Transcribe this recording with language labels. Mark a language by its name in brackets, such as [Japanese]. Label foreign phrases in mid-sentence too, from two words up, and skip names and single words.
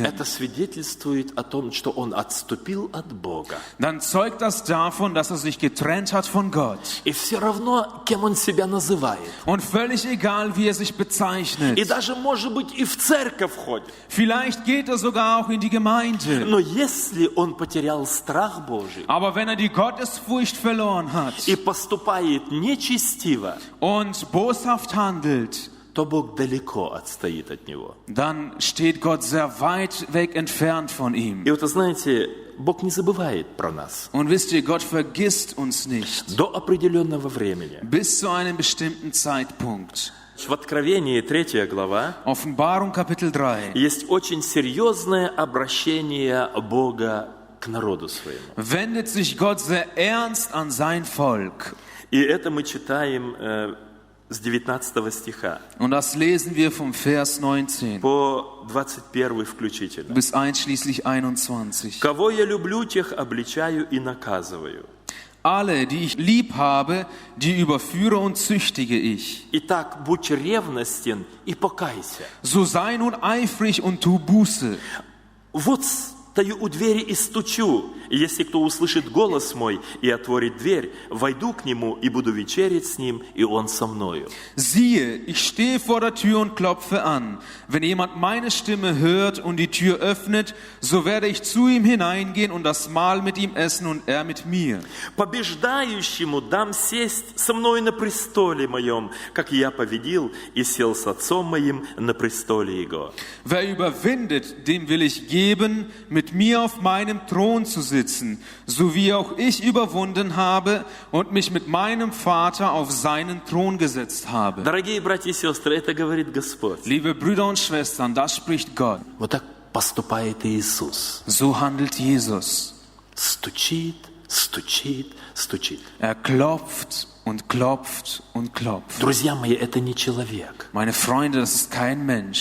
[Russian] это свидетельствует о том, что он отступил от Бога. [German] dann zeugt das davon, dass er sich getrennt hat von Gott. [Russian] И все равно, кем он себя называет. [German] Und völlig egal, wie er sich [Russian] И [German] bezeichnet. [Russian] даже, может быть, и в церковь ходит. [German] Vielleicht geht er sogar auch in die Gemeinde. [Russian] Но если он потерял страх Божий [German] Aber wenn er die Gottesfurcht verloren hat [Russian] и поступает нечестиво, [German] und boshaft handelt, [Russian] то Бог далеко отстоит от него. [German] dann steht Gott sehr weit weg entfernt von ihm. [Russian] И вот, знаете, Бог не забывает про нас. [German] Und wisst ihr, Gott vergisst uns nicht [Russian] До определенного времени. [German] bis zu einem bestimmten Zeitpunkt. [Russian] В Откровении 3 глава [German] Offenbarung Kapitel 3 [Russian] есть очень серьезное обращение Бога к народу своему. [German] wendet sich Gott sehr ernst an sein Volk. [Russian] И это мы читаем с 19 стиха [German] Und das lesen wir vom Vers 19 [Russian] по 21 включительно. [German] bis einschließlich 21. [Russian] «Кого я люблю, тех обличаю и наказываю. [German] Alle, die ich lieb habe, die überführe und züchtige ich. [Russian] Итак, будь ревностен и покайся». [German] So sei nun eifrig und tu Buße. [Russian] «Вот стою у двери и стучу, и если кто услышит голос мой и отворит дверь, войду к нему и буду вечерять с ним, и он со мною». [German] Siehe, ich stehe vor der Tür und klopfe an. Wenn jemand meine Stimme hört und die Tür öffnet, so werde ich zu ihm hineingehen und das Mahl mit ihm essen und er mit mir. [Russian] «Побеждающему дам сесть со мной на престоле моем, как я победил и сел с отцом моим на престоле его». [German] Wer überwindet, dem will ich geben, mit mir auf meinem Thron zu sitzen, so wie auch ich überwunden habe und mich mit meinem Vater auf seinen Thron gesetzt habe. [Russian] Дорогие братья и сестры, это говорит Господь. [German] Liebe Brüder und Schwestern, das spricht Gott. [Russian] Вот так поступает Иисус. [German] So handelt Jesus. [Russian] Стучит, стучит, стучит. [German] Er klopft und klopft und klopft. [Russian] Друзья мои, это не человек. [German] Meine Freunde, das ist kein Mensch.